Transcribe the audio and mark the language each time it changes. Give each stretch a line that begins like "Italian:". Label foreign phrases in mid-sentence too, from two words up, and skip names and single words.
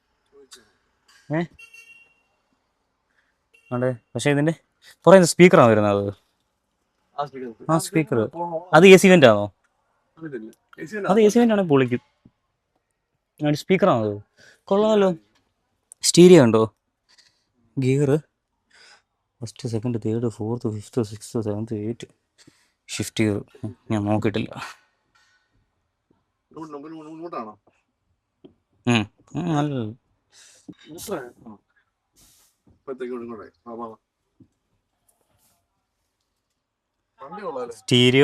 Malayalam: അതെ, പക്ഷേ ഇതിൻ്റെ കുറേ സ്പീക്കറാണ് വരുന്നത്. ആ സ്പീക്കർ അത്
English: AC vent
Malayalam: ആണോ? അത്
English: AC vent
Malayalam: ആണെങ്കിൽ പൊളിക്കും. സ്പീക്കറാണോ അത്? കൊള്ളാമല്ലോ. സ്റ്റീരിയോ ഉണ്ടോ? ഗിയർ 1st 2nd 3rd 4th 5th 6th 7th 8th
English: shift gear
Malayalam: ഞാൻ നോക്കിയിട്ടില്ല. നല്ല സ്റ്റീരിയോ.